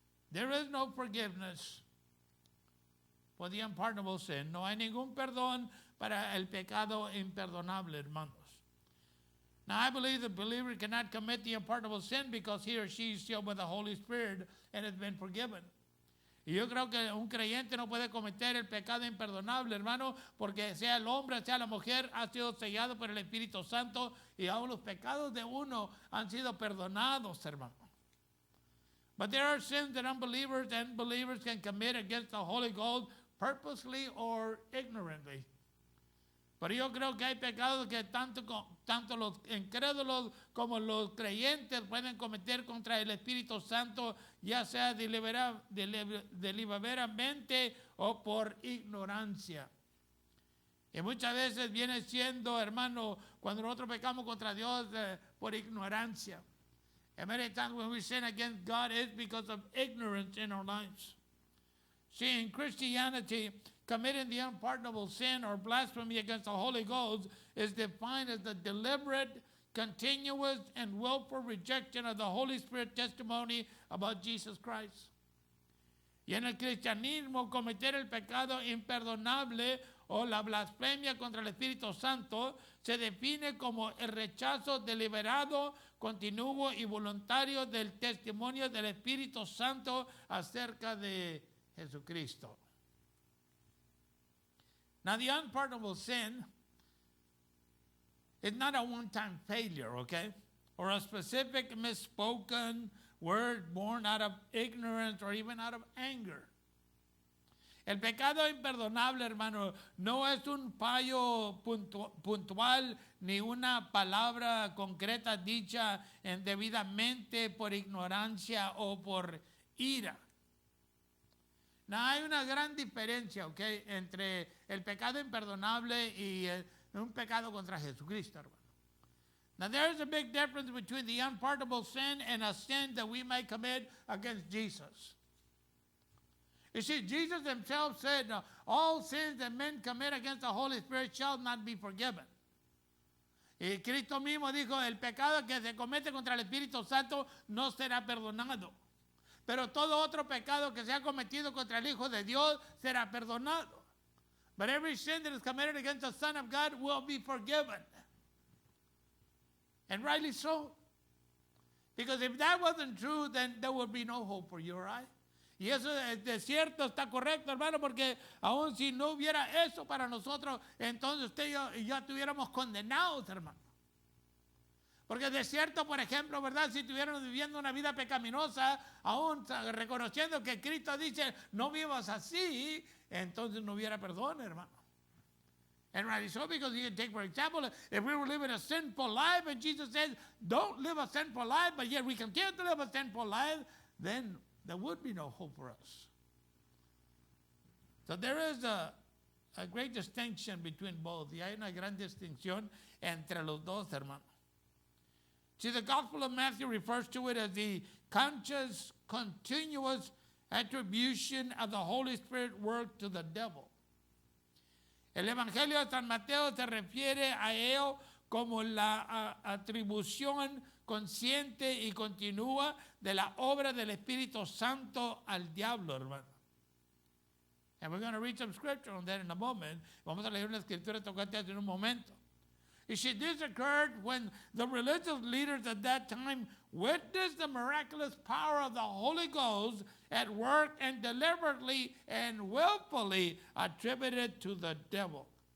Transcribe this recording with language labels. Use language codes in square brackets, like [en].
[en] There is no forgiveness for the unpardonable sin. [es] No hay ningún perdón para el pecado imperdonable, hermanos. [en] Now, I believe the believer cannot commit the unpardonable sin because he or she is sealed with the Holy Spirit and has been forgiven. [es] Y yo creo que un creyente no puede cometer el pecado imperdonable, hermano, porque sea el hombre, sea la mujer, ha sido sellado por el Espíritu Santo, y aún los pecados de uno han sido perdonados, hermano. [en] But there are sins that unbelievers and believers can commit against the Holy Ghost purposely or ignorantly. [es] Pero yo creo que hay pecados que tanto los incrédulos como los creyentes pueden cometer contra el Espíritu Santo, ya sea deliberadamente o por ignorancia. Y muchas veces viene siendo, hermano, cuando nosotros pecamos contra Dios por ignorancia. [en] And many times when we sin against God, it's because of ignorance in our lives. See, in Christianity, committing the unpardonable sin or blasphemy against the Holy Ghost is defined as the deliberate, continuous, and willful rejection of the Holy Spirit testimony about Jesus Christ. [es] Y en el cristianismo, cometer el pecado imperdonable o la blasfemia contra el Espíritu Santo se define como el rechazo deliberado, continuo y voluntario del testimonio del Espíritu Santo acerca de Jesucristo. [en] Now, the unpardonable sin is not a one-time failure, okay? Or a specific misspoken word born out of ignorance or even out of anger. [es] El pecado imperdonable, hermano, no es un fallo puntual ni una palabra concreta dicha indebidamente por ignorancia o por ira. No, hay una gran diferencia, ¿ok?, entre el pecado imperdonable y un pecado contra Jesucristo, hermano. [en] Now, there is a big difference between the unpardonable sin and a sin that we might commit against Jesus. You see, Jesus himself said, all sins that men commit against the Holy Spirit shall not be forgiven. [es] Y Cristo mismo dijo, el pecado que se comete contra el Espíritu Santo no será perdonado. Pero todo otro pecado que se ha cometido contra el Hijo de Dios será perdonado. [en] But every sin that is committed against the Son of God will be forgiven. And rightly so. Because if that wasn't true, then there would be no hope for you or I. [es] Y eso de cierto está correcto, hermano, porque aun si no hubiera eso para nosotros, entonces usted y yo ya estuviéramos condenados, hermano. Porque de cierto, por ejemplo, ¿verdad? Si estuviéramos viviendo una vida pecaminosa, aún reconociendo que Cristo dice, no vivas así, entonces no hubiera perdón, hermano. [en] And right, so because you can take, for example, if we were living a sinful life and Jesus says, don't live a sinful life, but yet we continue to live a sinful life, then there would be no hope for us. So there is a great distinction between both. [es] Y hay una gran distinción entre los dos, hermano. [en] See, the Gospel of Matthew refers to it as the conscious, continuous attribution of the Holy Spirit work to the devil. [es] El Evangelio de San Mateo se refiere a ello como la atribución consciente y continua de la obra del Espíritu Santo al diablo, hermano. [en] And we're going to read some scripture on that in a moment. [es] Vamos a leer una escritura tocante en un momento. [en] You see, this occurred when the religious leaders at that time witnessed the miraculous power of the Holy Ghost at work and deliberately and willfully attributed to the devil.